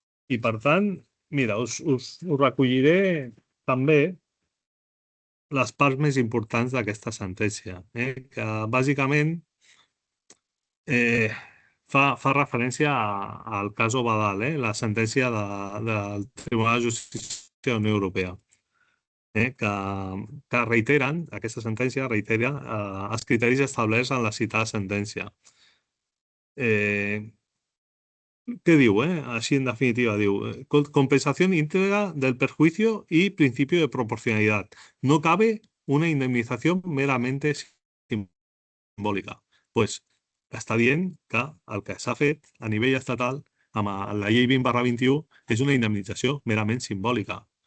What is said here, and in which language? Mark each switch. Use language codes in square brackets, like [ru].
[ca] I, per tant, mira, us recolliré també les parts més importants d'aquesta sentència, que bàsicament fa referència al cas Obadal, la sentència del Tribunal de Justícia de la Unió Europea, que reiteren, aquesta sentència reitera els criteris establerts en la citada sentència. [es] ¿Qué digo? Así en definitiva, digo, compensación íntegra del perjuicio y principio de proporcionalidad. No cabe una indemnización meramente simbòlica. [ca] Pues està dient que el que s'ha fet a nivell estatal amb la llei 20/21 és una indemnització merament simbòlica.